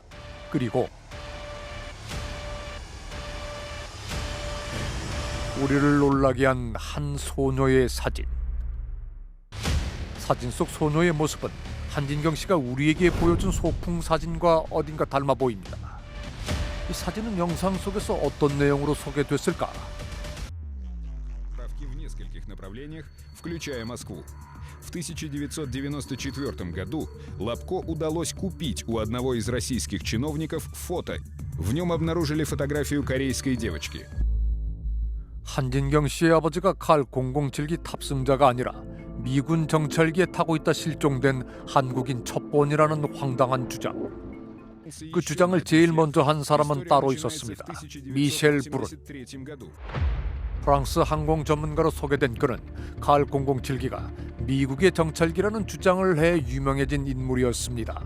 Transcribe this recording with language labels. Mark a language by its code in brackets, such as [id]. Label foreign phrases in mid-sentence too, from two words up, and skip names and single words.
[ko] 그리고 우리를 놀라게 한 한 소녀의 사진. 사진 속 소녀의 모습은 한진경 씨가 우리에게 보여준 소풍 사진과 어딘가 닮아 보입니다. 이 사진은 영상 속에서 어떤 내용으로 소개됐을까? [ru] В нескольких направлениях, включая Москву. В 1994 году Лапко удалось купить у одного из российских чиновников фото. В нем обнаружили фотографию корейской девочки. [ko] 한진경 씨의 아버지가 칼 007기 탑승자가 아니라 미군 정찰기에 타고 있다 실종된 한국인 첩보원이라는 황당한 주장. 그 주장을 제일 먼저 한 사람은 따로 있었습니다. 미셸 브룬. 프랑스 항공 전문가로 소개된 그는 칼 007기가 미국의 정찰기라는 주장을 해 유명해진 인물이었습니다.